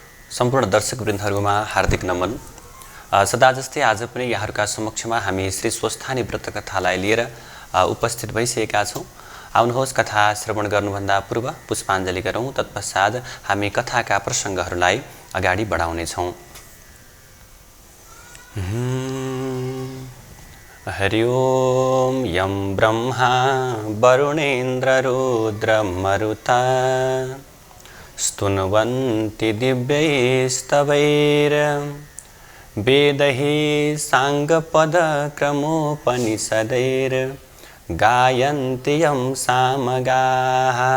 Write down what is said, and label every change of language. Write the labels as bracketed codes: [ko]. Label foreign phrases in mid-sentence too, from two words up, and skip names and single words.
[ne] सम्पूर्ण दर्शकवृन्दहरुमा हार्दिक नमन। सदा जस्तै आज पनि यहाँहरुका समक्षमा हामी श्री स्वस्थानी व्रत कथालाई लिएर उपस्थित भइसकेका छौं। आउनुहोस् कथा श्रवण गर्नुभन्दा पूर्व पुष्पाञ्जली गरौं, तत्पश्चात हामी कथाका प्रसंगहरुलाई अगाडि बढाउने छौं। [sa] हरि ओम यं ब्रह्मा वरुणेन्द्र रुद्र मरुता स्तुन्वन्ति दिव्यैस्तवैर वेदैः साङ्गपदक्रमोपनिषदैर् गायन्ति यं सामगाः